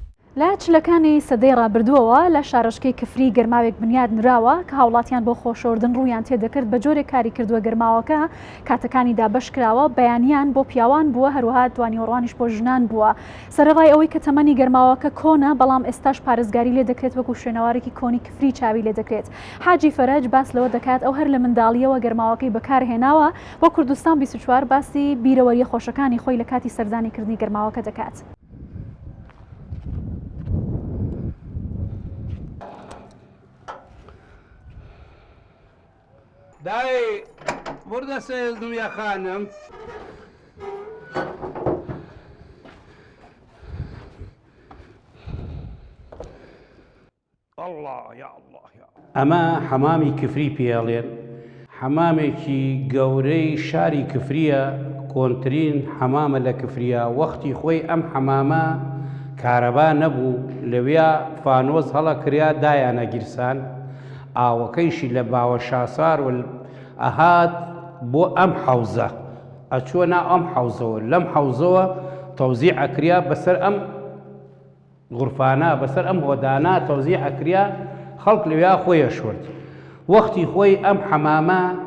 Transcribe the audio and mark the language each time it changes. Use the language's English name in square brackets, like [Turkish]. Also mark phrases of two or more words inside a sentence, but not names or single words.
[Central Kurdish] لە چلەکانی سەدەی ڕابردووەوە لە شارۆچکەی کفری گەرماوێک بنیاد نراوە کە هاوڵاتیان بۆ خۆشۆردن ڕوویان تێدەکرد بە جۆرێک کاری کردووە گەرماوەکە کاتەکانی دابەش کراوە بەیانیان بۆ پیاوان بووە هەروەها دوانیوەڕوانیش بۆ ژنان بووە سەرەڕای ئەوەی کە تەمەنی گەرماوەکە کۆنە بەڵام ئێستاش پارێزگاری لێ دەکرێت وەکو شوێنەوارێکی کۆنی کفری چاوی لێ دەکرێت حاجی فەرەج باس لەوە دەکات ئەو هەر لە منداڵیەوە گەرماوەکەی بەکارهێناوە بۆ کوردستان 24 باسی بیرەوەریە خۆشەکانی خۆی لە کاتی سەردانیکردنی گەرماوەکە دەکات. [Turkish] دای burada sezdim ya hanım. Allah ya Allah ya. [Central Kurdish] ئەمە حەمامی کفری پێڵێن حەمامێکی گەورەی شاری کفریە کۆنترین حەمامە لە کفریە وەختی خۆی ئەم حەمامە کارەبا نەبوو لەوێ فانۆز هەڵە کریا دایانە گیرسان ئاوەکەیشی لە باوە شاسار و ئەهات بۆ ئەم حەوزە ئەچووە نا ئەم حەوزەوە لەم حەوزەوە تەوزیع ئەکریا بەسەر ئەم غورفانە بەسەر ئەم هۆدانە تەوزیع ئەکریا خەڵک لەوێ خۆیە شورد وەختی خۆی ئەم حەمامە